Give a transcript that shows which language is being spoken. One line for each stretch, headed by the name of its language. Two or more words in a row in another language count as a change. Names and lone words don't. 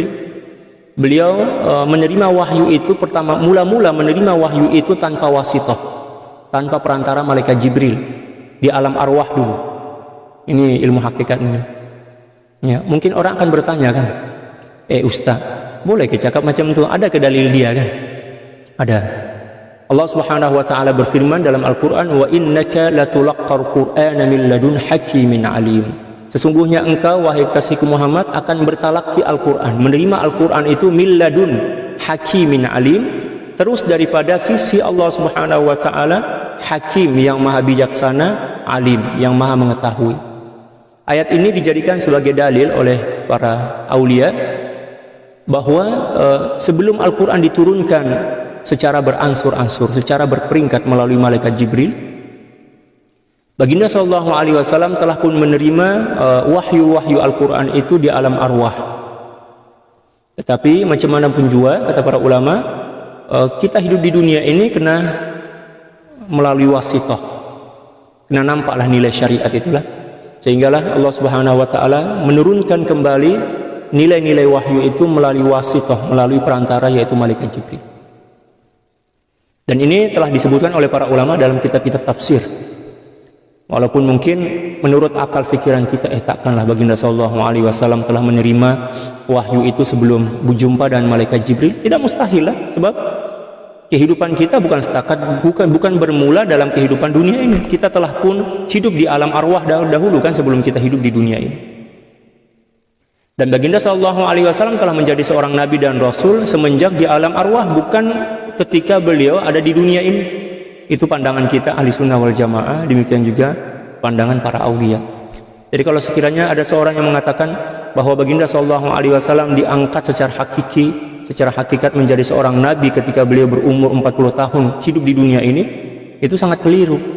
Malay: Beliau menerima wahyu itu mula-mula menerima wahyu itu tanpa wasithah, tanpa perantara malaikat Jibril di alam arwah dulu. Ini ilmu hakikat ini. Ya, mungkin orang akan bertanya kan, Ustaz, boleh ke cakap macam itu? Ada ke dalil dia kan? Ada. Allah
Arabic: سبحانه وتعالى
Malay: berfirman dalam Al-Qur'an,
Arabic: "وإنك لتلقى القرآن من لدن حكيم عليم."
Malay: Sesungguhnya engkau wahai kekasihku Muhammad akan bertalaqi Al-Qur'an, menerima Al-Qur'an itu
Arabic: من لدن حكيم عليم,
Malay: terus daripada sisi Allah
Arabic: سبحانه وتعالى,
Malay: Hakim yang maha bijaksana, Alim yang maha mengetahui. Ayat ini dijadikan sebagai dalil oleh para aulia bahwa sebelum Al-Qur'an diturunkan secara berangsur-angsur, secara berperingkat melalui malaikat Jibril, Baginda
Arabic: صلى الله عليه وسلم
Malay: telah pun menerima wahyu-wahyu Al-Qur'an itu di alam arwah. Tetapi macam mana pun juga kata para ulama, kita hidup di dunia ini kena melalui wasithah, kena nampaklah nilai syariat itulah, sehinggalah Allah
Arabic: سبحانه وتعالى
Malay: menurunkan kembali nilai-nilai wahyu itu melalui wasithah, melalui perantara yaitu malaikat Jibril. Dan ini telah disebutkan oleh para ulama dalam kitab-kitab tafsir. Walaupun mungkin menurut akal fikiran kita, takkanlah Baginda
Arabic: صلى الله عليه وسلم
Malay: telah menerima wahyu itu sebelum berjumpa dengan malaikat Jibril. Tidak mustahil lah, sebab kehidupan kita bukan bermula dalam kehidupan dunia ini. Kita telah pun hidup di alam arwah dahulu kan sebelum kita hidup di dunia ini. Dan Baginda
Arabic: صلى الله عليه وسلم
Malay: telah menjadi seorang nabi dan rasul semenjak di alam arwah, bukan ketika beliau ada di dunia ini. Itu pandangan kita ahli
Arabic: سنة والجماعة,
Malay: demikian juga pandangan para aulia. Jadi kalau sekiranya ada seorang yang mengatakan bahwa Baginda
Arabic: صلى الله عليه وسلم
Malay: diangkat secara hakikat menjadi seorang nabi ketika beliau berumur 40 tahun hidup di dunia ini, itu sangat keliru.